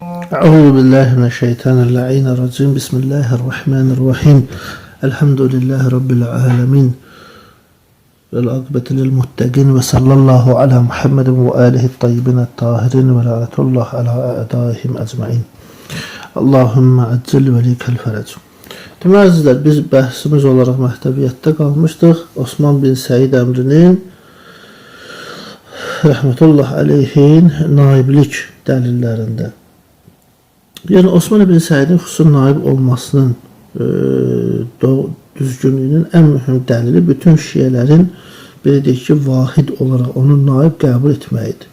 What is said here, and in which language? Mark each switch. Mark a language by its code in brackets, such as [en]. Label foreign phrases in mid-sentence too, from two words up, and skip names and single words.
[ar] أعوذ بالله من الشيطان الرجيم. بسم الله الرحمن الرحيم. الحمد لله رب العالمين. والعاقبة للمتقين وصلى الله على محمد وآله الطيبين الطاهرين ولعنة الله على أعدائهم أجمعين. اللهم عجل لوليك الفرج. [az] Deməli əzizlər, biz bəhsimiz olaraq məktəbiyyətdə qalmışdıq. Osman bin Səid əmrinin [ar] رحمة الله عليه [az] naiblik dəlillərində. Yəni Osman ibn Səidin xüsusi naib olmasının düzgünlüyünün ən mühüm dəlili bütün şiyələrin belə deyək ki, vahid olaraq onu naib qəbul etməyidir.